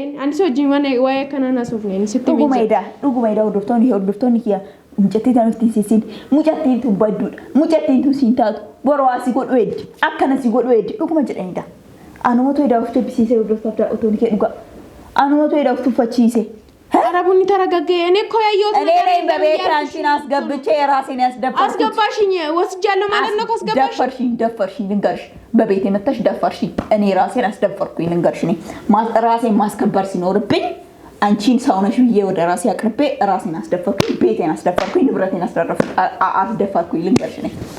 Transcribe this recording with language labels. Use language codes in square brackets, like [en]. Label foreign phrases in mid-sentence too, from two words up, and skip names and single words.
[om] ani si wajjin waa'ee kanaan haasofne sitti dhuguma edaa hordoftoonni kiyya mucattii tan ittiin siisin mucattiin tun badduudha mucattiin tun siin taatu borowaa si godhu eddi akkana si godhu eddi dhuguma jedhanidha anumatu edaa of deebisiisee hordoftaaf otoon kee dhuga anumatu edaa of tuffachiise [am] አረቡን ተረጋጋ እኔ እኮ ያየሁት ነገር እኔ በቤት አንቺን አስገብቼ ራሴን ያስደፋሽ አስገባሽኝ ወስጃለሁ ማለት ነው ካስገባሽ ደፈርሽኝ ልንገርሽ በቤቴ መተሽ ደፈርሽኝ እኔ ራሴን አስደፈርኩኝ ልንገርሽ እኔ ራሴን ማስከበር ሲኖርብኝ አንቺን ሰው ነሽ ብዬ ወደ ራሴ አቅርቤ ራሴን አስደፈርኩኝ ቤቴን አስደፈርኩኝ ንብረቴን አስደፈርኩኝ ልንገርሽ እኔ